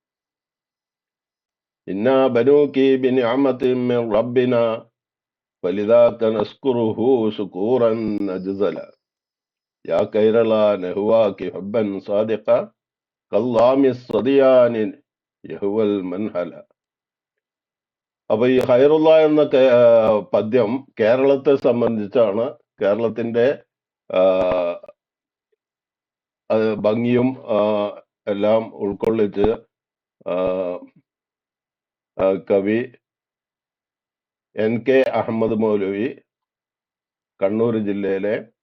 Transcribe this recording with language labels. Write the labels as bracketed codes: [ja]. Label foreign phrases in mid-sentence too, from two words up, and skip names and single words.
[ar] إنا بنوك بنعمة من ربنا فلذاك نشكره شكورا أجزلا يا كيرلا نهواك حبا صادقا كالظام الصديان يهوى المنهلا. [ml] അപ്പൊ ഈ ഖൈറുള്ള എന്ന പദ്യം കേരളത്തെ സംബന്ധിച്ചാണ്. കേരളത്തിന്റെ ഭംഗിയും എല്ലാം ഉൾക്കൊള്ളിച്ച് കവി NK അഹമ്മദ് മൗലവി കണ്ണൂർ ജില്ലയിലെ